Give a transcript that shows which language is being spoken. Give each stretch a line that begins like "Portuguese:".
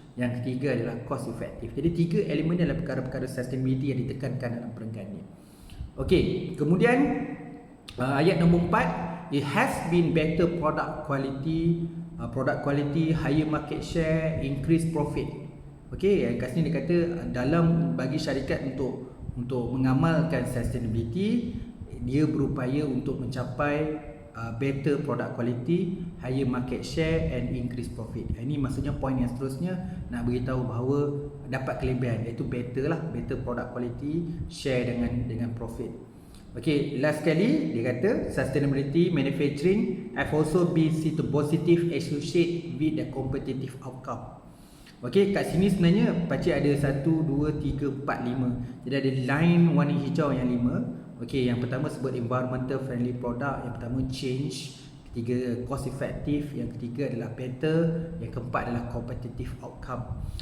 Malay: Yang ketiga adalah cost efektif. Jadi 3 elemen adalah perkara-perkara sustainability yang ditekankan dalam perenggan ni. Okey, kemudian ayat nombor 4,
English: it has been better product quality, higher market share, increased profit.
Malay: Okey, kat sini dia kata dalam bagi syarikat untuk mengamalkan sustainability, dia berupaya untuk mencapai
English: better product quality, higher market share and increase profit.
Malay: Ini maksudnya poin yang seterusnya nak beritahu bahawa dapat kelebihan, iaitu
English: better product quality,
Malay: share dengan profit. Okay, last sekali dia kata
English: sustainability manufacturing have also been seen to positive associate with the competitive outcome.
Malay: Okay, kat sini sebenarnya pakcik ada 1, 2, 3, 4, 5. Jadi ada line warna hijau yang 5. Okey, yang pertama sebut
English: environmental friendly product,
Malay: yang pertama change, ketiga cost effective, yang ketiga adalah better, yang keempat adalah competitive outcome.